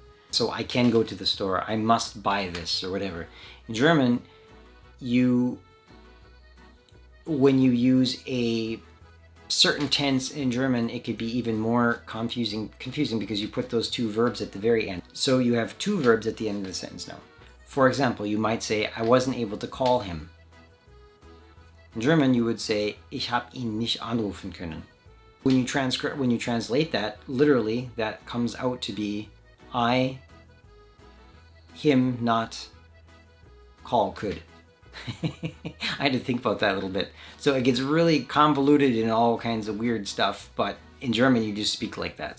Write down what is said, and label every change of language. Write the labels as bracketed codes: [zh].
[en] So I can go to the store, I must buy this, or whatever. In German, when you use a certain tense in German, it could be even more confusing because you put those two verbs at the very end. So you have two verbs at the end of the sentence now. For example, you might say, I wasn't able to call him. In German, you would say, [de] ich habe ihn nicht anrufen können. [en] When you translate that, literally, that comes out to be, I, him, not, call, could. I had to think about that a little bit. So it gets really convoluted in all kinds of weird stuff, but in German you just speak like that.